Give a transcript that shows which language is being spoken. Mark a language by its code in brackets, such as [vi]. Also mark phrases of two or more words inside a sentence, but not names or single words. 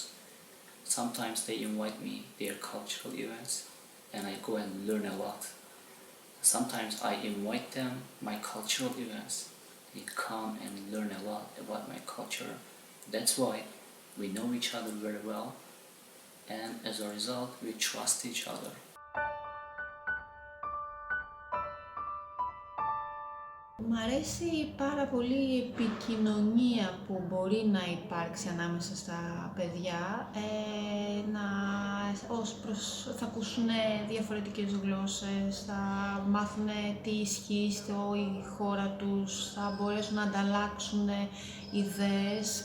[en] Sometimes they invite me their cultural events and I go and learn a lot. Sometimes I invite them my cultural events. They come and learn a lot about my culture. That's why we know each other very well, and as a result we trust each other. [el] Μ' αρέσει πάρα πολύ η επικοινωνία που μπορεί να υπάρξει ανάμεσα στα παιδιά, θα ακούσουν διαφορετικές γλώσσες, θα μάθουν τι ισχύει στη χώρα τους, θα μπορέσουν να ανταλλάξουν ιδέες.